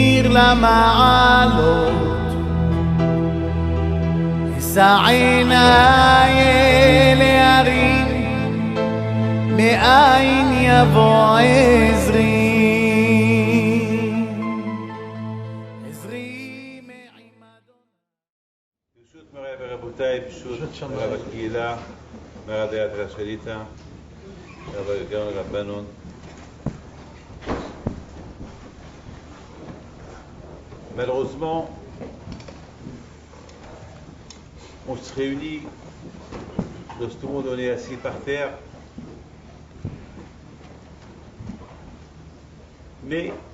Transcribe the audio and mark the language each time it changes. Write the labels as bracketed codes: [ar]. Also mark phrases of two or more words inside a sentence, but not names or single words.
[he] למעלות, אשא עיניי אל ההרים, מאין יבוא עזרי. ברשות מוריי ורבותיי, ברשות רב הקהילה, [arc] מרא דאתרא [he] שליט"א, רב הגאון רבנון, [fr] malheureusement, on se réunit lorsque tout le monde est assis par terre, mais